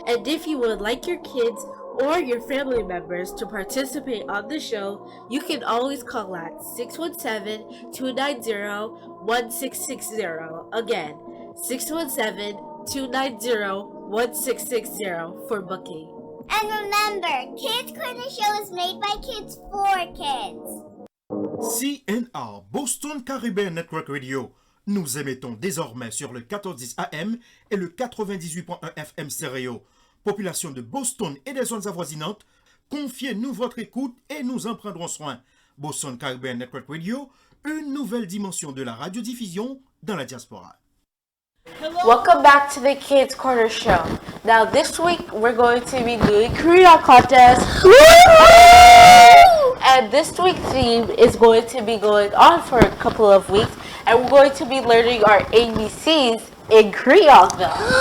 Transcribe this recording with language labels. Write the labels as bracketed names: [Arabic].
[English] And if you would like your kids or your family members to participate on the show, you can always call at 617-290-1660. Again, 617-290-1660 for booking. And remember, Kids Corner Show is made by kids for kids. CNR, Boston Caribbean Network Radio. [French] Nous émettons désormais sur le 1410 AM et le 98.1 FM stéréo. Population de Boston et des zones avoisinantes, confiez-nous votre écoute et nous en prendrons soin. Boston Caribbean Network Radio, une nouvelle dimension de la radiodiffusion dans la diaspora. [English] Welcome back to the Kids Corner Show. Now this week we're going to be doing Korea contest. And this week's theme is going to be going on for a couple of weeks, and we're going to be learning our ABCs in Creole though.